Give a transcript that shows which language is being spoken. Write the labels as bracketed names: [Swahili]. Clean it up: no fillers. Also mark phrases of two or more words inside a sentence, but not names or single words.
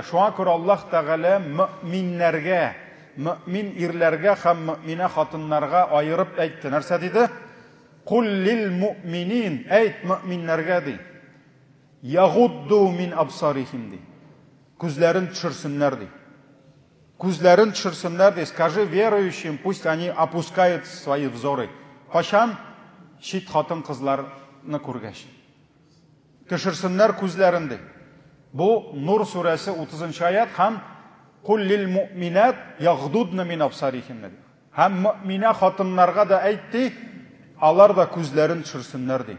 [Tatar] Шуңа күрә Аллаһ Тәгалә мөэминнәргә, мөэмин ирләргә һәм мөэминә хатыннарга аерып әйтте. Нәрсә диде? [Arabic] قل للمؤمنين, [Tatar] әйт мөэминнәргә ди. [Arabic] يغضوا من أبصارهم [Tatar] ди. Күзләрен төшерсеннәр ди. Күзләрен төшерсеннәр ди. [Russian] Скажи верующим, пусть они опускают свои взоры. [Tatar] Кашан чит хатын-кызларны күргәч. Төшерсеннәр күзләрен ди. Бу Нур сүрәсе 30-нчы аят һәм [Arabic] قل للمؤمنات يغضضن من أبصارهن [Tatar] ди. Һәм муъмина хатыннарга да әйтте, алар да күзләрен төшерсеннәр ди.